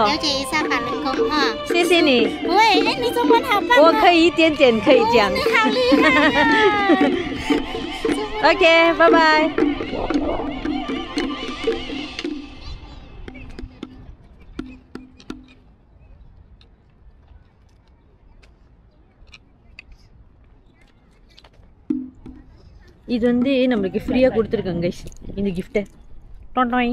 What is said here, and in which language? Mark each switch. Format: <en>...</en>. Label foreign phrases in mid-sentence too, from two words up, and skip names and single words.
<zh>了解一下法轮功哈。谢谢你，喂，哎，你中文好棒我哦！可以一点点可以讲。你好厉害呀！ OK， 拜拜。</zh> <ta>இது வந்து நம்மளுக்கு ஃப்ரீயாக கொடுத்துருக்காங்க கைஸ் இந்த கிஃப்ட்டை. டொண்டாய்.</ta>